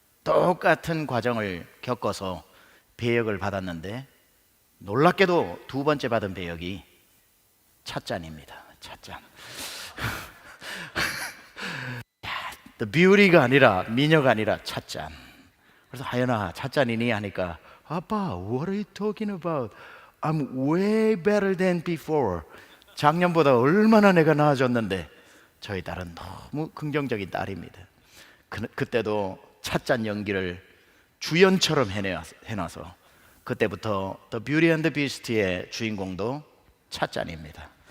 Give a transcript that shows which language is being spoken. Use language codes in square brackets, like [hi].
[ko] 똑같은 과정을 겪어서 배역을 받았는데 놀랍게도 두 번째 받은 배역이 찻잔입니다. 찻잔. The Beauty가 아니라, 미녀가 아니라 찻잔. 그래서 하연아 찻잔이니 하니까 아빠 [en] what are you talking about? I'm way better than before. [ko] 작년보다 얼마나 내가 나아졌는데. 저희 딸은 너무 긍정적인 딸입니다. 그때도 찻잔 연기를 주연처럼 해놔서 그때부터 The Beauty and the Beast의 주인공도 찻잔입니다.